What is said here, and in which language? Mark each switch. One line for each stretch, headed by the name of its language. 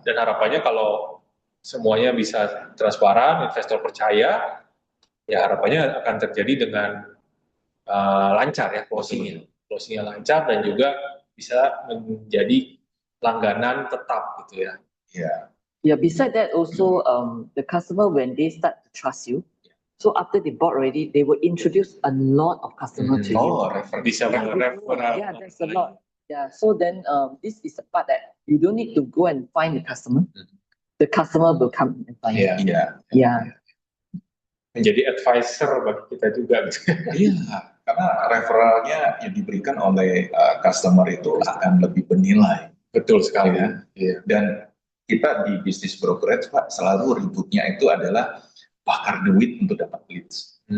Indonesian: Dan harapannya kalau semuanya bisa transparan, investor percaya, ya harapannya akan terjadi dengan lancar ya closingnya lancar dan juga bisa menjadi langganan tetap gitu ya.
English: Yeah. Yeah, beside that also, the customer, when they start to trust you, so after they bought already, they will introduce a lot of customer to you. Oh,
Indonesian: Bisa referral.
English: Yeah, that's a lot. Yeah, so then this is the part that you don't need to go and find the customer. The customer will come and find you.
Indonesian: Iya.
English: Yeah.
Indonesian: Menjadi advisor bagi kita juga. Iya, karena referralnya yang diberikan oleh customer itu akan lebih bernilai. Betul sekali ya. Iya. Dan kita di bisnis brokerage, Pak, selalu ributnya itu adalah bakar duit untuk dapat leads.